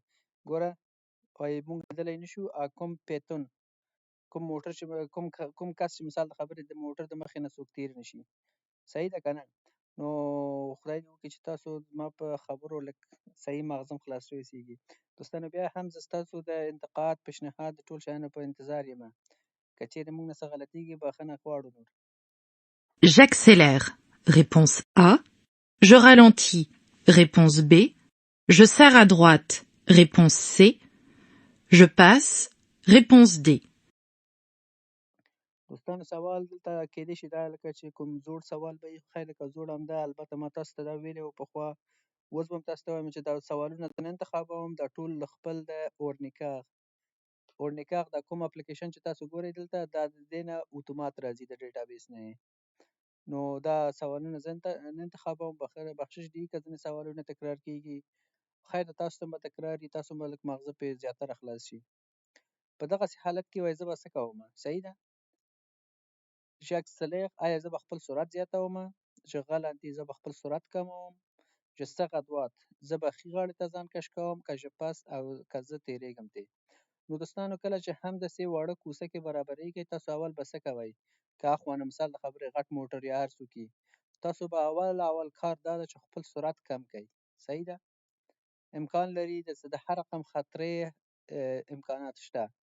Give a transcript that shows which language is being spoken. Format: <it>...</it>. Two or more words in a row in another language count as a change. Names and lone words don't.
<ps>ګوره وایي موږ لیدلی نه شو کوم پیتون، کوم موټر چې کوم کس چې مثال د خبرې د موټر د مخې نه څوک تېر نه شي. صحیح ده که نه؟ نو خدای دې وکړي چې تاسو زما په خبرو لږ صحیح مغزم خلاص وسیږي. دوستانو بیا هم زه ستاسو د انتقاد پیشنهاد د ټول شیانو په انتظار یم. که چیرې موږ نه څه غلطیږي بخښنه غواړو نور.</ps> <fr>J'accélère. Réponse A. Je ralentis. Réponse B. Je serre à droite. Réponse C. Je passe. Réponse D.</fr> <ps>دوستانو سوال دلته کېدای شي دا لکه چې کوم زوړ سوال به وي، خیر لکه زوړ همدا، البته ما تاسو ته دا ویلي وو پخوا، اوس به هم تاسو ته وایم چې دا سوالونه نه انتخابوم، دا ټول له خپل د اورنیکاغ دا کوم اپلیکیشن چې تاسو ګورئ دلته دا د دې نه اتومات راځي د ډیټابیس نه یې. نو دا سوالونه زه نه انتخابوم، بخشش دي که ځینې سوالونه تکرار کېږي، خیر تاسو ته به تکرار وي، تاسو به لږ ماغزه پرې زیاتره خلاص شي. په دغسې حالت کې وایي زه به څه کوم؟ صحیح ده. j'accélère آیا زه به خپل سرعت زیاتوم؟</ps> <fr>je ralentis</fr> <ps>زه به خپل سرعت کموم؟</ps> <fr>je serre à droite</fr> <ps>زه به ښي غاړې ته ځان کش کوم؟ که</ps> <fr>je passe</fr> <ps>او که زه تېرېږم ترې. نو دوستانو کله چې هم داسې واړه کوڅه کې برابرېږئ، تاسو اول به څه کوئ؟ که اخوانه مثال د خبرې غټ موټر یا هر څوک وي، تاسو به اول کار دا ده چې خپل سرعت کم کړئ. صحیح ده. امکان لري د هر رقم خطرې امکانات شته.</ps>